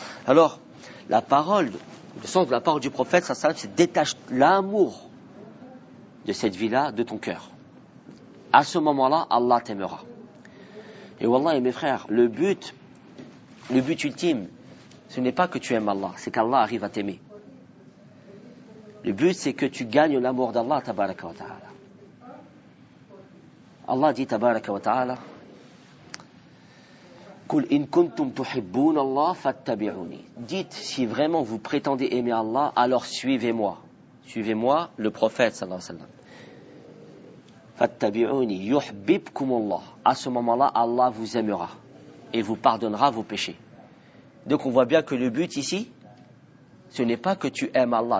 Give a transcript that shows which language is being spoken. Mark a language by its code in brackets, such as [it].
[fr] Alors, la parole, le sens de la parole du prophète, ça, c'est détache l'amour de cette vie-là de ton cœur. À ce moment-là, Allah t'aimera. Et wallah, et mes frères, le but ultime, ce n'est pas que tu aimes Allah, c'est qu'Allah arrive à t'aimer. Le but, c'est que tu gagnes l'amour d'Allah, tabaraka wa ta'ala. Allah dit, [ar] tabaraka wa ta'ala, قُلْ إِن كُنْتُمْ تُحِبُّونَ اللَّهَ فَاتَّبِعُونِي. [fr] Dites, si vraiment vous prétendez aimer Allah, alors suivez-moi. Suivez-moi, le prophète, sallallahu alayhi wa sallam. [ar] فَاتَّبِعُونِي يُحْبِبْكُمُ اللَّهُ. [fr] À ce moment-là, Allah vous aimera et vous pardonnera vos péchés. Donc on voit bien que le but ici, ce n'est pas que tu aimes Allah.